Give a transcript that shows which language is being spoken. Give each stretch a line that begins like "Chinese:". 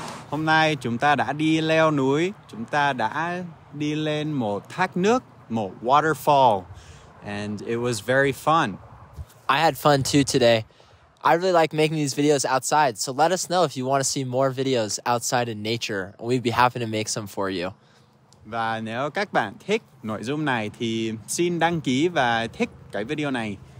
Vietnamese: Hôm nay chúng ta đã đi leo núi, chúng ta đã đi lên một thác nước, một
English: waterfall, and it was very fun. I had fun too today. I really like making these videos outside, so let us know if you want to see more videos outside in nature. We'd be happy to make some for you.
Vietnamese: Và nếu các bạn thích nội dung này thì xin đăng ký và thích cái video này.